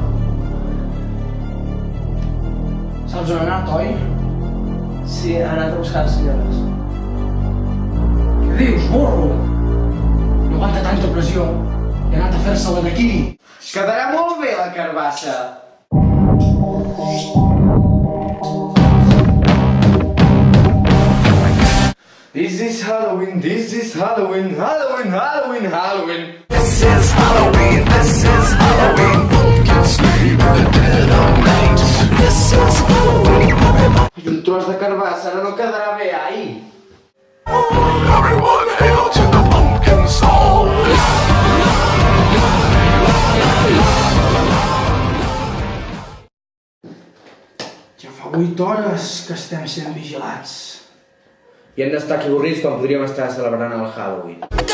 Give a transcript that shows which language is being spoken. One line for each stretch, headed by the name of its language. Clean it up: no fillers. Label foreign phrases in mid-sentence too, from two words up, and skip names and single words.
Catalan: Saps on ha anat, oi? Sí, ha anat a buscar les senyores. Què dius, burro? No aguanta tanta pressió. I ha anat a fer-se-la d'aquí. Quedarà molt bé la carbassa.
English: This is Halloween, this is Halloween, Halloween, Halloween, Halloween. This is Halloween, this is Halloween. Pumpkins sleep in the dead of night. This is Halloween.
Catalan: I un tros de carbassa ara no quedarà bé, ai.
English: Everyone hail to the pumpkin soul.
Catalan: Ja fa 8 hores que estem sent vigilats. I hem d'estar aquí avorrits quan podríem estar celebrant el Halloween.